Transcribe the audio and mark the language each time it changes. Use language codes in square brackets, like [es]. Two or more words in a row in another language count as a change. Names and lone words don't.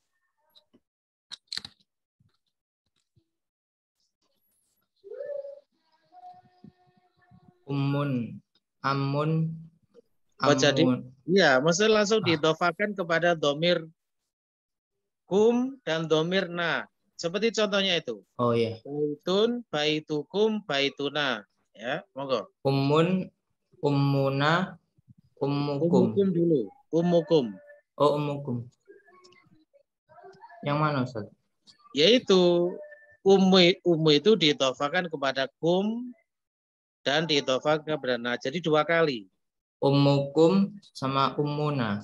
[ar] أمٌّ، أمٌّ, [id] Jadi, ya, maksudnya langsung diidhofahkan kepada domir kum dan domir na. Seperti contohnya itu. Oh iya. [ar] Baitun, بيتكم، بيتنا. Ya, monggo. أمٌّ، أمّنا، أمّكم. Ummukum dulu. Ummukum. [id] Oh, ummukum. Yang mana, Ustaz? Yaitu ummu itu diidhofahkan kepada kum dan diidhofahkan kepada na. Jadi 2 kali. [ar] Ummukum sama ummuna.